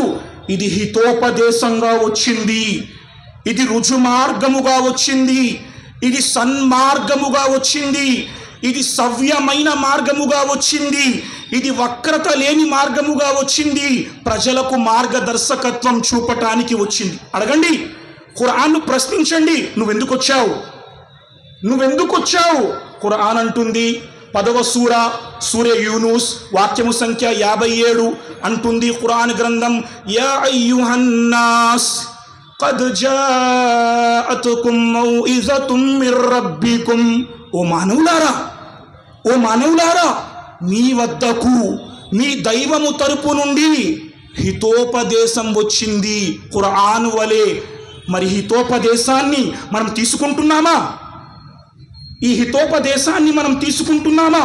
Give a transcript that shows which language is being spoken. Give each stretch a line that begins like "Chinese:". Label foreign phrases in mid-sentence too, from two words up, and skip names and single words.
Telugu: ఇది హితోపదేశంగా వచ్చింది, ఇది రుజుమార్గముగా వచ్చింది, ఇది సన్మార్గముగా వచ్చింది, ఇది సవ్యమైన మార్గముగా వచ్చింది, ఇది వక్రత లేని మార్గముగా వచ్చింది, ప్రజలకు మార్గదర్శకత్వం చూపటానికి వచ్చింది. అడగండి, ఖురాన్ను ప్రశ్నించండి, నువ్వెందుకు వచ్చావు? నువ్వెందుకు వచ్చావు? ఖురాన్ అంటుంది 10వ సూరే యూనుస్ వాక్యము సంఖ్య 57 అంటుంది ఖురాన్ గ్రంథం,
Arabic: يا أيها الناس قد جاءتكم موعظة من ربكم.
Telugu: ఓ మానవులారా, మీ వద్దకు మీ దైవము తరపు నుండి హితోపదేశం వచ్చింది ఖురాన్ వలె. మరి హితోపదేశాన్ని మనం తీసుకుంటున్నామా? ఈ హితోపదేశాన్ని మనం తీసుకుంటున్నామా?